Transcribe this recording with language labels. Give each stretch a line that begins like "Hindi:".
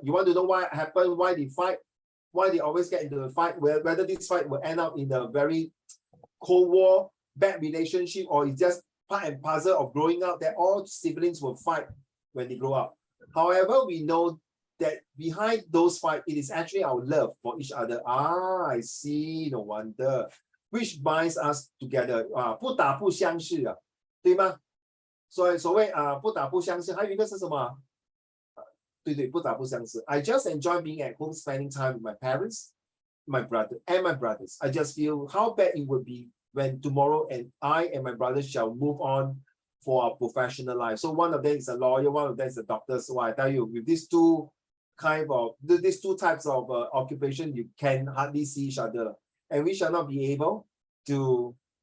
English: You want to know why it happened, why they fight, why they always get into a fight, whether this fight will end up in a very Cold War, bad relationship, or it's just part and parcel of growing up, that all siblings will fight when they grow up. However, we know that behind those fights, it is actually our love for each other. I see, no wonder. Which binds us together.
Chinese: 不打不相识啊，对吗？所谓不打不相识，还有一个是什么？对，不打不相识。
English: I just enjoy being at home, spending time with my parents, my brother, and my brothers. I just feel how bad it would be when tomorrow and I and my brothers shall move on for our professional life. So one of them is a lawyer, one of them is a doctor. So I tell you, with these two types of occupation, you can hardly see each other, and we shall not be able to.